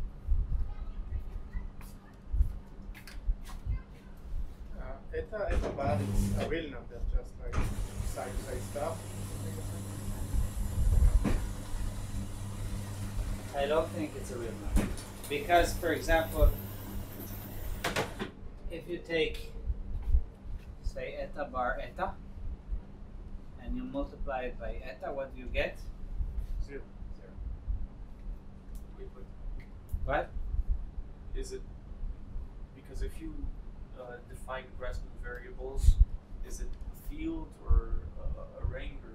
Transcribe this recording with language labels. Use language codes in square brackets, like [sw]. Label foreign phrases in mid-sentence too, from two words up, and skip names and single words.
[en] Eta bar is a real number, just like psi stuff. I don't think it's a real number. Because, for example, if you take, say, eta bar eta, and you multiply it by eta, what do you get? 0. Wait, What? is it because if you define Grassmann variables, is it a field or a ring or?